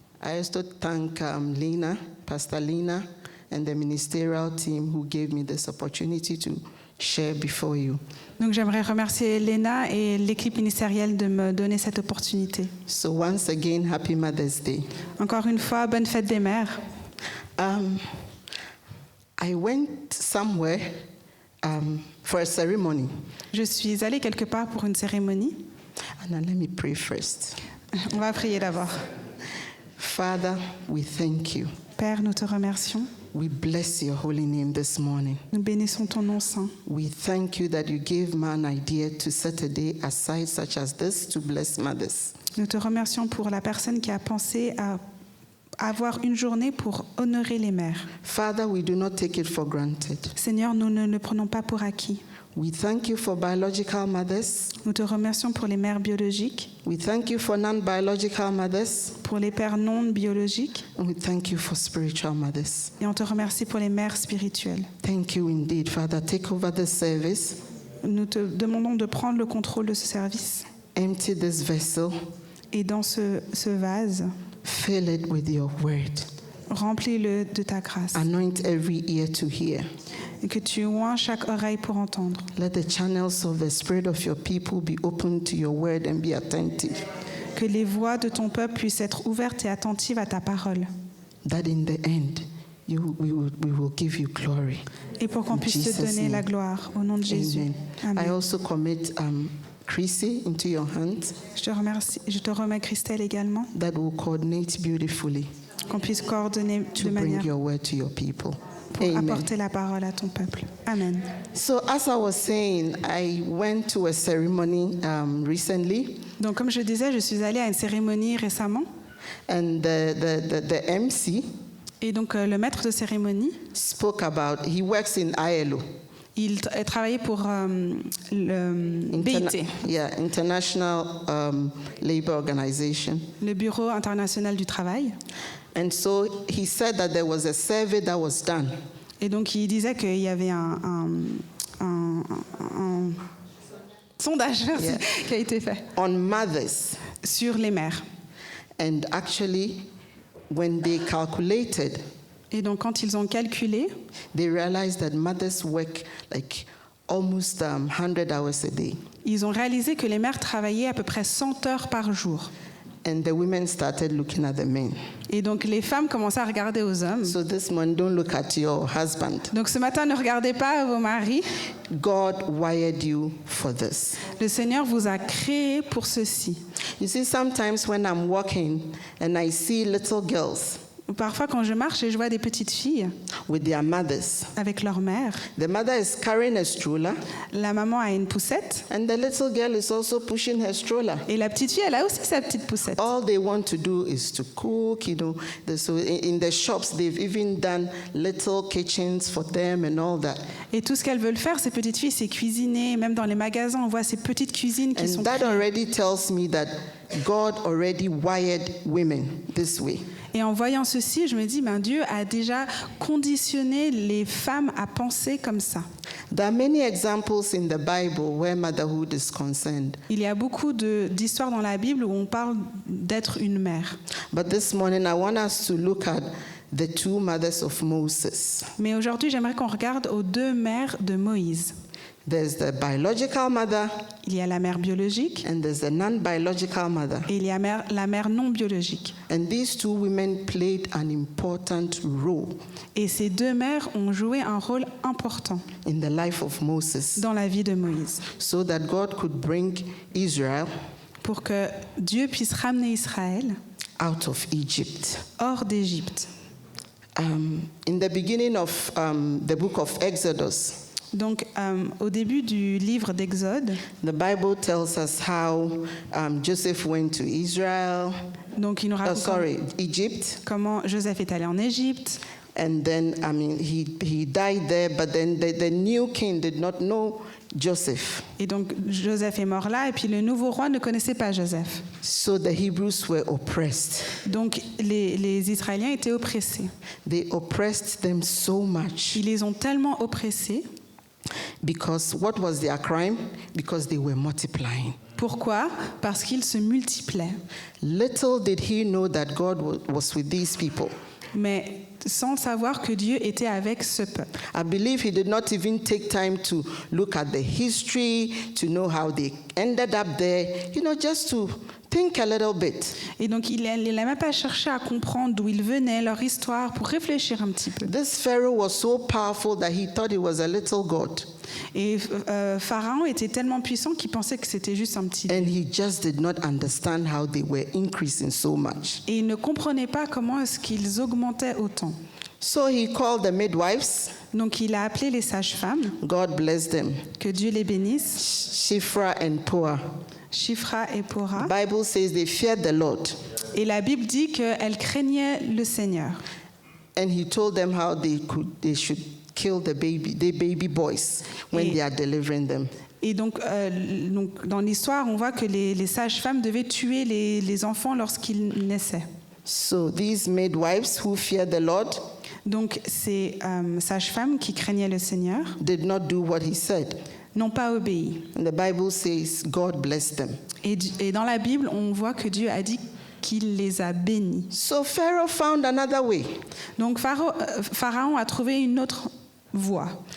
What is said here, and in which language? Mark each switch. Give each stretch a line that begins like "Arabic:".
English: I also thank Lena, Pastor Lena, and the ministerial team who gave me this opportunity to share before you.
French: Donc j'aimerais remercier Léna et l'équipe ministérielle de me donner cette opportunité.
English: So once again, happy Mother's Day.
French: Encore une fois, bonne fête des mères.
English: I went somewhere for a ceremony.
French: Je suis allée quelque part pour une cérémonie.
English: And let me pray first.
French: On va prier d'abord.
English: Father, we thank you.
French: Père, nous te remercions.
English: We bless your holy name this morning.
French: Nous bénissons ton nom saint.
English: We thank you that you gave me an idea to set a day aside such as this to bless mothers.
French: Nous te remercions pour la personne qui a pensé à avoir une journée pour honorer les mères.
English: Father, we do not take it for granted.
French: Seigneur, nous ne le prenons pas pour acquis.
English: We thank you for biological mothers.
French: Nous te remercions pour les mères biologiques,
English: We thank you for non-biological mothers.
French: pour les pères non biologiques,
English: And we thank you for spiritual mothers.
French: et on te remercie pour les mères spirituelles.
English: Thank you indeed, Father. Take over this service.
French: Nous te demandons de prendre le contrôle de ce service.
English: Empty this vessel.
French: Et dans ce vase,
English: Fill it with your word.
French: remplis-le de ta grâce.
English: Anoint every ear to hear.
French: Et que tu oins chaque oreille pour entendre.
English: Let the channels of the spirit of your people be open to your word and be attentive.
French: Que les voix de ton peuple puissent être ouvertes et attentives à ta parole.
English: That in the end, we will give you glory.
French: Et pour qu'on
English: In
French: puisse te
English: Jesus'
French: donner la
English: name.
French: gloire au nom de Jésus.
English: Amen. I
French: Amen.
English: also commit Chrissy into your hands
French: Je te remets Christelle également,
English: that will coordinate beautifully
French: qu'on puisse coordonner
English: to bring
French: manière
English: your word to your people.
French: pour
English: Amen.
French: apporter la parole à ton peuple. Amen.
English: So, as I was saying, I went to a ceremony recently,
French: Donc, comme je disais, je suis allée à une cérémonie récemment.
English: and the MC
French: Et donc, le maître de cérémonie,
English: spoke about, he works in ILO.
French: il travaillait pour le BIT,
English: International Labor Organization.
French: le Bureau international du travail.
English: And so he said that there was a survey that was done
French: Et donc, il disait qu'il y avait un sondage merci,
English: Yeah.
French: qui a été fait
English: on mothers.
French: sur les mères.
English: And actually, when they calculated,
French: Et donc, quand ils ont calculé,
English: they realized that mothers work like almost 100 hours a day.
French: ils ont réalisé que les mères travaillaient à peu près 100 heures par jour.
English: And the women started looking at the men.
French: Et donc, les femmes commençaient à regarder aux hommes.
English: So this morning, don't look at your husband.
French: Donc, ce matin, ne regardez pas vos maris.
English: God wired you for this.
French: Le Seigneur vous a créé pour ceci.
English: You see, sometimes when I'm walking and I see little girls
French: Parfois, quand je marche et je vois des petites filles
English: with their mothers,
French: avec leur mère,
English: the mother is carrying a stroller,
French: la maman a une poussette
English: and the little girl is also pushing her stroller.
French: et la petite fille, elle a aussi sa petite poussette.
English: All they want to do is to cook, you know. So in the shops, they've even done little kitchens for them and all that.
French: Et tout ce qu'elles veulent faire, ces petites filles, c'est cuisiner. Même dans les magasins, on voit ces petites cuisines qui sont
English: And that
French: créées.
English: already tells me that God already wired women this way.
French: Et en voyant ceci, je me dis, ben, Dieu a déjà conditionné les femmes à penser comme ça.
English: There are many examples in the Bible where motherhood is concerned.
French: Il y a beaucoup d'histoires dans la Bible où on parle d'être une mère.
English: But this morning, I want us to look at the two mothers of Moses.
French: Mais aujourd'hui, j'aimerais qu'on regarde aux deux mères de Moïse.
English: There's the biological mother
French: Il y a la mère biologique
English: and there's the non-biological mother.
French: et il y a la mère non biologique.
English: And these two women played an important role
French: Et ces deux mères ont joué un rôle important
English: in the life of Moses
French: dans la vie de Moïse
English: so that God could bring Israel
French: pour que Dieu puisse ramener Israël
English: out of Egypt.
French: hors d'Égypte.
English: In the beginning of the book of Exodus,
French: Donc, au début du livre d'Exode,
English: the Bible tells us how Joseph went to Israel,
French: donc il nous raconte
English: Egypt,
French: comment Joseph est allé en Égypte.
English: and then, he died there, but then the new king did not know Joseph.
French: Et donc, Joseph est mort là, et puis le nouveau roi ne connaissait pas Joseph.
English: So the Hebrews were oppressed.
French: Donc, les Israéliens étaient oppressés.
English: They oppressed them so much.
French: Ils les ont tellement oppressés.
English: Because what was their crime? Because they were multiplying.
French: Pourquoi? Parce qu'ils se multipliaient.
English: Little did he know that God was with these people.
French: Mais sans savoir que Dieu était avec ce peuple.
English: I believe he did not even take time to look at the history, to know how they ended up there, just to think a little bit.
French: Et donc, il n'a même pas cherché à comprendre d'où ils venaient, leur histoire, pour réfléchir un petit peu.
English: This Pharaoh was so powerful that he thought he was a little god.
French: Et Pharaon était tellement puissant qu'il pensait que c'était juste un petit...
English: And he just did not understand how they were increasing so much.
French: Et il ne comprenait pas comment est-ce qu'ils augmentaient autant.
English: So he called the midwives.
French: Donc, il a appelé les sages-femmes,
English: God bless them.
French: que Dieu les bénisse,
English: Shiphrah and Puah.
French: Shifra et Pora.
English: The Bible says they feared the Lord.
French: Et la Bible dit qu'elles craignaient le Seigneur.
English: And he told them how they should kill the baby boys when
French: Et-
English: they are delivering them.
French: Et donc dans l'histoire, on voit que les sages-femmes devaient tuer les enfants lorsqu'ils naissaient.
English: So these midwives who feared the Lord
French: Donc ces sages-femmes qui craignaient le Seigneur
English: did not do what he said.
French: n'ont pas obéi.
English: And the Bible says God blessed them.
French: Et dans la Bible, on voit que Dieu a dit qu'il les a bénis.
English: So Pharaoh found another way
French: Donc Pharaon a trouvé une autre voie.